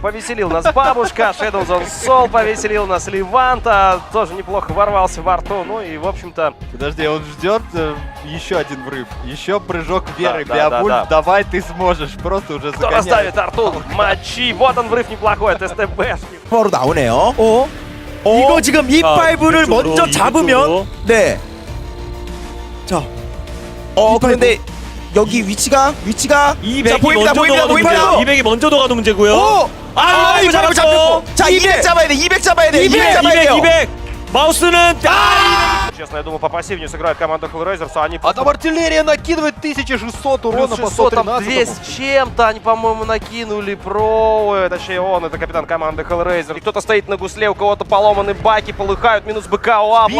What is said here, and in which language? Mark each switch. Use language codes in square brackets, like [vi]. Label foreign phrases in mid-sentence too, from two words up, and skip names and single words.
[ru] Повеселил нас Бабушка, Shadow Zone Soul повеселил нас Леванта, тоже неплохо ворвался в арту, ну и в общем-то... Подожди, он ждет еще один врыв, еще прыжок веры. Да, Беовульф, давай, ты сможешь, просто уже Кто загоняет. расставит арту? Мочи! Вот он врыв неплохой от СТБшки. [ko] 바로 나오네요. 이거 지금 E5를 먼저 잡으면 네. 자. 그런데 여기 위치가 200이 보입니다. 먼저 녹아도 200이 먼저 녹아도 문제고요. 이거 잡혔고. 자, 200 잡아야 돼. 200 잡아야 돼. 200 잡아야 돼요. 200. 마우스는 [ru] Честно, я думаю, попассивнее сыграет команда Hellraisers, а они... А там артиллерия накидывает 1600 урона по 600, там 113. 200 с чем-то они, по-моему, накинули точнее он, это капитан команды Hellraiser. И кто-то стоит на гусле, у кого-то поломаны баки, полыхают, минус БК у Апла.